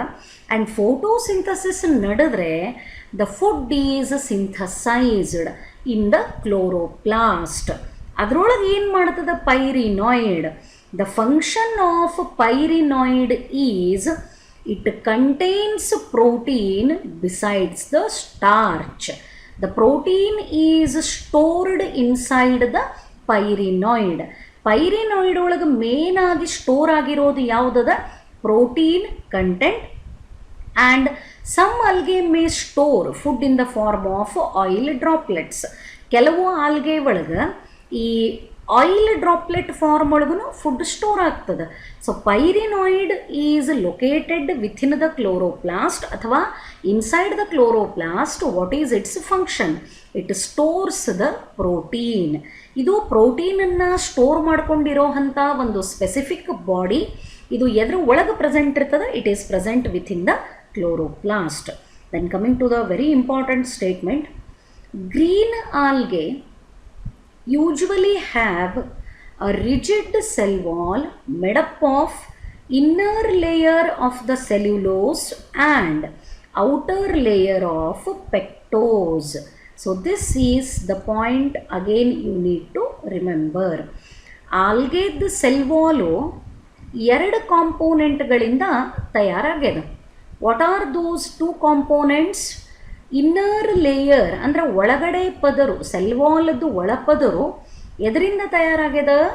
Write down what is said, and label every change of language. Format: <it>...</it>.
<en>And photosynthesis ನಡೆದ್ರೆ the food is synthesised in the chloroplast.</en> <kn>ಅದರೊಳಗೆ ಏನು ಮಾಡ್ತದೆ?</kn> <en>Pyrenoid. The function of pyrenoid is it contains protein besides the starch. The protein is stored inside the pyrenoid.</en> <kn>ಪೈರಿನಾಯ್ಡ್ ಒಳಗೆ main ಆಗಿ store ಆಗಿರೋದು ಯಾವುದದ?</kn> <en>Protein content. And some algae may store food in the form of oil droplets.</en> <kn>ಕೆಲವು algae ಒಳಗೆ ಈ oil droplet form ಒಳಗೂ food store ಆಗ್ತದೆ.</kn> <en>So pyrenoid is located within the chloroplast ಅಥವಾ inside the chloroplast. What is its function? It stores the protein.</en> <kn>ಇದು ಪ್ರೋಟೀನನ್ನು store ಮಾಡ್ಕೊಂಡಿರೋ ಅಂಥ ಒಂದು ಸ್ಪೆಸಿಫಿಕ್ ಬಾಡಿ. ಇದು ಎದ್ರ ಒಳಗೆ ಪ್ರೆಸೆಂಟ್ ಇರ್ತದೆ?</kn> <en>It is present within the chloroplast. Then coming to the very important statement. Green algae usually have a rigid cell wall made up of inner layer of the cellulose and outer layer of pectose. So this is the point again you need to remember.</en> <kn>ಆಲ್ಗೆದ cell Vaalu ಎರಡು ಕಾಂಪೋನೆಂಟ್ಗಳಿಂದ ತಯಾರಾಗ್ಯದ.</kn> <en>What are those two components?</en> <kn>Inner layer ಅಂದರೆ ಒಳಗಡೆ ಪದರು, cell ವಾಲ್ದು ಒಳಪದರು ಎದರಿಂದ ತಯಾರಾಗ್ಯದ?</kn>